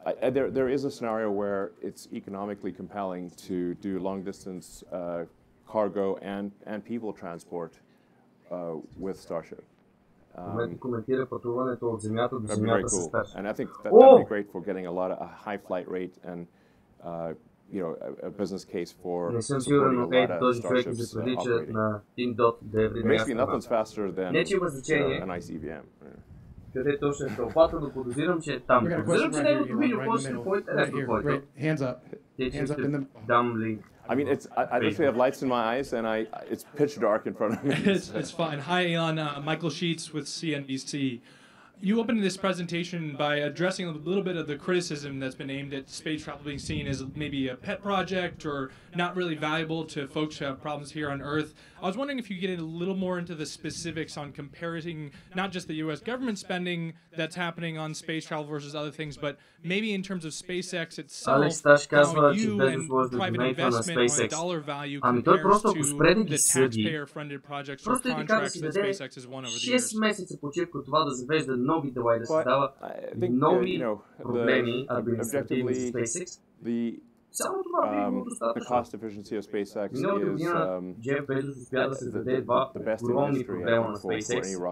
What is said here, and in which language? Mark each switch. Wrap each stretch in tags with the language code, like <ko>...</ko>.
<en>There is a scenario where it's economically compelling to do long-distance cargo and people transport with Starship.</en> <bg>Коментира пътуването от Земята до Земята със Старшип.</bg> <en>And I think that would be great for getting a high flight rate and a business case for supporting a lot of Starships operating. Basically, nothing's faster than an ICBM.</en> <bg>Къде точно е тълпата, но подозирам, че е там. Подозирам, че неговото видео после е по-интересно.</bg> <en>Hands up. Hands up in the...</en> <bg>Дам линк.</bg> <en>I mean, I actually have lights in my eyes, and it's pitch dark in front of me. It's fine. Hi, Elon. Michael Sheets with CNBC. You opened this presentation by addressing a little bit of the criticism that's been aimed at space travel being seen as maybe a pet project or not really valuable to folks who have problems here on Earth. I was wondering if you could get a little more into the specifics on comparing not just the U.S. government spending that's happening on space travel versus other things, but maybe in terms of SpaceX itself, how you and private investment on a dollar value compares to the taxpayer-funded projects or contracts that SpaceX has won over the years.</en> <bg>6 месеца почивка от това да завежда нови дела и да се дава нови проблеми административни за SpaceX. Само това би било достатъчно. Миналата година Джеф Безос успя да се даде два огромни проблема на SpaceX.</bg>